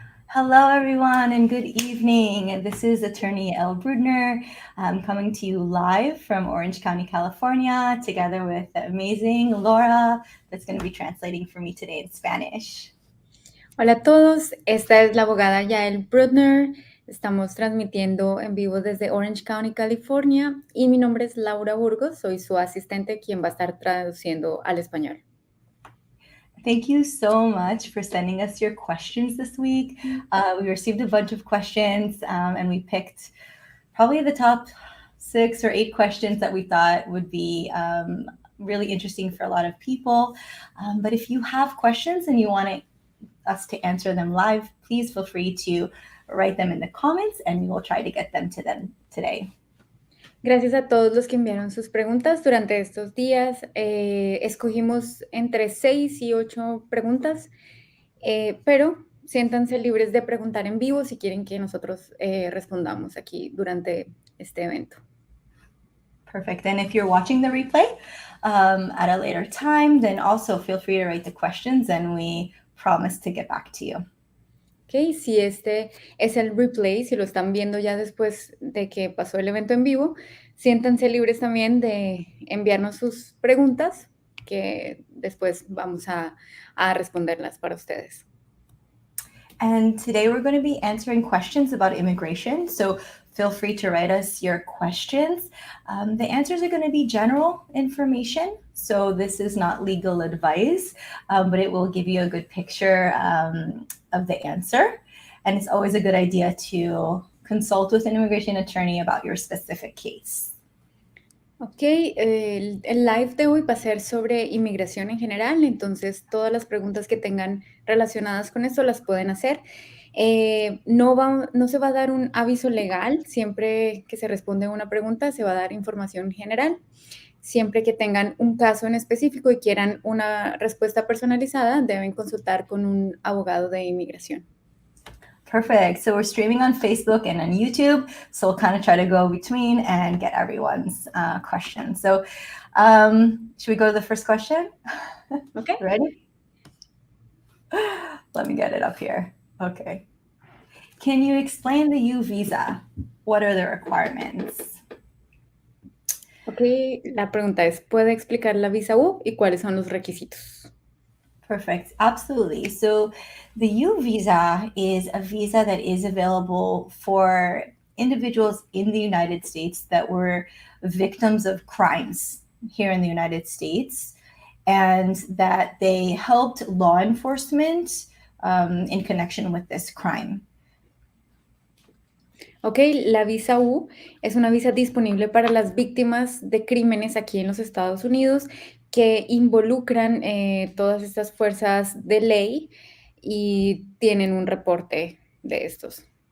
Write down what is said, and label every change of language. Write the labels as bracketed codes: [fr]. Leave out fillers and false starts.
[en] Hello, everyone, and good evening. This is attorney Yael Brudner coming to you live from Orange County, California, together with the amazing Laura that's going to be translating for me today in Spanish. [es] Hola a todos, esta es la abogada Yael Brudner. Estamos transmitiendo en vivo desde Orange County, California, y mi nombre es Laura Burgos, soy su asistente quien va a estar traduciendo al español. [en] Thank you so much for sending us your questions this week. We received a bunch of questions and we picked probably the top 6 or 8 questions that we thought would be really interesting for a lot of people. But if you have questions and you want us to answer them live, please feel free to write them in the comments and we will try to get them to them today. [es] Gracias a todos los que enviaron sus preguntas durante estos días. Escogimos entre 6 y 8 preguntas, pero siéntanse libres de preguntar en vivo si quieren que nosotros respondamos aquí durante este evento. [en] Perfect. And if you're watching the replay at a later time, then also feel free to write the questions and we promise to get back to you. [es] Ok, si este es el replay, si lo están viendo ya después de que pasó el evento en vivo, siéntanse libres también de enviarnos sus preguntas, que después vamos a responderlas para ustedes. [en] And today we're going to be answering questions about immigration. So feel free to write us your questions. The answers are going to be general information. So this is not legal advice, but it will give you a good picture of the answer. And it's always a good idea to consult with an immigration attorney about your specific case. [es] Ok, el live de hoy va a ser sobre inmigración en general, entonces todas las preguntas que tengan relacionadas con esto las pueden hacer. No se va a dar un aviso legal, siempre que se responde a una pregunta se va a dar información general. Siempre que tengan un caso en específico y quieran una respuesta personalizada, deben consultar con un abogado de inmigración. [en] Perfect. So we're streaming on Facebook and on YouTube. So we'll kind of try to go between and get everyone's questions. So should we go to the first question? Okay. Ready? Let me get it up here. Okay. Can you explain the U visa? What are the requirements? [es] Ok, la pregunta es, ¿puede explicar la visa U y cuáles son los requisitos? [en] Perfect. Absolutely. So the U visa is a visa that is available for individuals in the United States that were victims of crimes here in the United States and that they helped law enforcement in connection with this crime. [es] Ok, la visa U es una visa disponible para las víctimas de crímenes aquí en los Estados Unidos que involucran todas estas fuerzas de ley y tienen un reporte de estos.